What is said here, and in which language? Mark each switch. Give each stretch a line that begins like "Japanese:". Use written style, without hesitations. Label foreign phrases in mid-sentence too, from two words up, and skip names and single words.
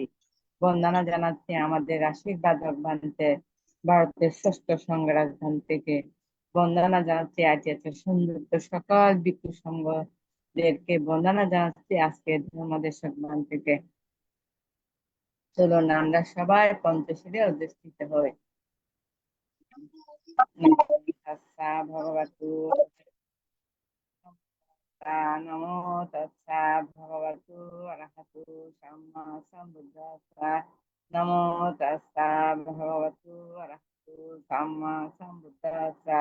Bangla: বন্দনা জানাচ্ছি আমাদের আশীর্বাদক ভান্তে ভারতের ষষ্ঠ সংঘরাজধান থেকে। বন্দনা জানাচ্ছি ITSS সংযুক্ত সকল ভিক্ষু সংঘদেরকে বন্দনা জানাচ্ছি আজকে ধর্মদেশক ভান থেকে। চলুন আমরা সবাই পঞ্চশীলে অধিষ্ঠিত হই।
Pali: ভগবতু নমো তস্যা ভগবতু অরহতু সাম্মা সম্বুদ্ধাস্সা। নমো তস্যা ভগবতু অরহতু সাম্মা সম্বুদ্ধাস্সা।